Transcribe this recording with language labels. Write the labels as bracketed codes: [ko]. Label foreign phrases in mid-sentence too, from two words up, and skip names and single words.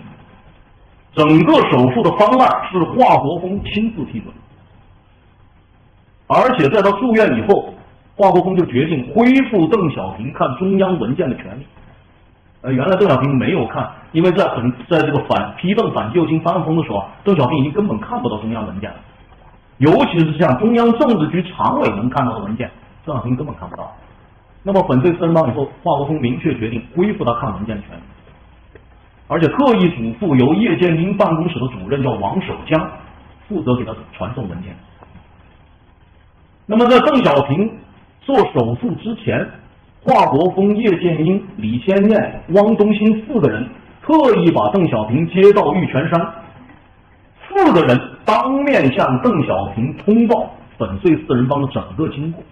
[zh] 整個手術的方案是華國鋒親自批准，而且在他住院以後，華國鋒就決定恢復鄧小平看中央文件的權利。原來鄧小平沒有看，因為在這個批鄧反右傾翻案風的時候，鄧小平已經根本看不到中央文件了，尤其是像中央政治局常委能看到的文件，鄧小平根本看不到。那麼粉碎四人幫以後，華國鋒明確決定恢復他看文件的權利。而且特意囑咐由葉劍英辦公室的主任叫王守江負責給他傳送文件。那麼在鄧小平做手術之前，華國鋒、葉劍英、李先念、汪東興4個人特意把鄧小平接到玉泉山，4個人當面向鄧小平通報粉碎四人幫的整個經過。